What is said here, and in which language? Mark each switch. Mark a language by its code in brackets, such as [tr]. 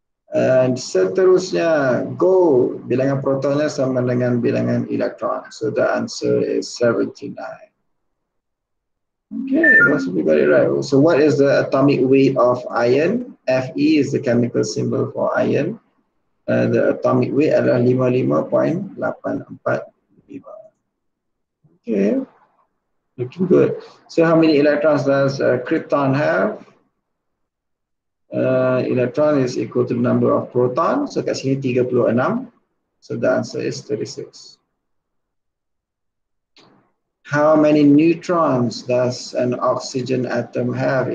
[ms] And seterusnya, gold, bilangan protonnya sama dengan bilangan elektron, [en] so the answer is 79. Okay, most of you got it right. So what is the atomic weight of iron? Fe is the chemical symbol for iron. The atomic weight adalah 55.845. Okay, looking good. So how many electrons does krypton have? Electron is equal to the number of protons. So [ms] kat sini [en] 36. So the answer is 36. How many neutrons does an oxygen atom have?